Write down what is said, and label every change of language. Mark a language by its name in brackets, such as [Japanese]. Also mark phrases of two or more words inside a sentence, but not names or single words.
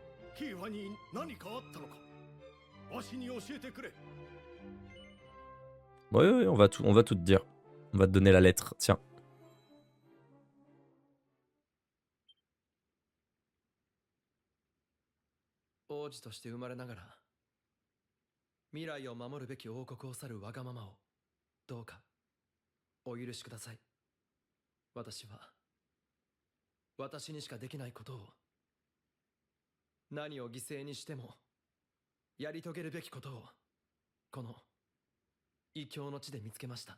[Japanese] キーファに何かあったのかわしに教えてくれ。 [French] Oui, oui, on va tout te dire. On va te donner la lettre. Tiens. [Japanese] 王子として生まれながら未来を守るべき王国を去るわがままをどうかお許しください。私は私にしかできないことを、何を犠牲にしてもやり遂げるべきことをこの異教の地で見つけました。